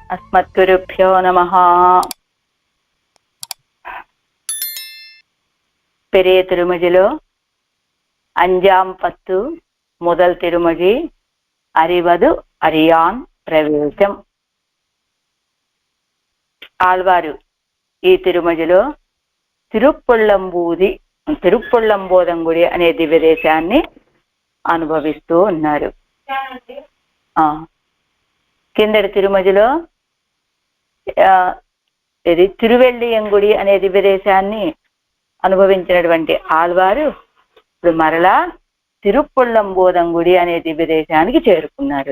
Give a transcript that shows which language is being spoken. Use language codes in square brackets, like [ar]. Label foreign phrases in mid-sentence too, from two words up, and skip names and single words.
[te] మత్గురుభ్యో నమః. [ta] பெரிய திருமொழிలో 5ஆம் பத்து முதல் திருமொழி அறிவது அறியான் ప్రవేశం. [te] ఆళ్వారు ఈ తిరుమొழிలో తిరుప్పుళ్ళంబోదంగుడి అనే దివ్యదేశాన్ని అనుభవిస్తూ ఉన్నారు. కిందటి తిరుమొழிలో ఇది తిరువెళ్ళియంగుడి అనే దివ్యదేశాన్ని అనుభవించినటువంటి ఆళ్వారు ఇప్పుడు మరలా తిరుప్పుళ్ళంబోదంగుడి అనే దివ్యదేశానికి చేరుకున్నారు.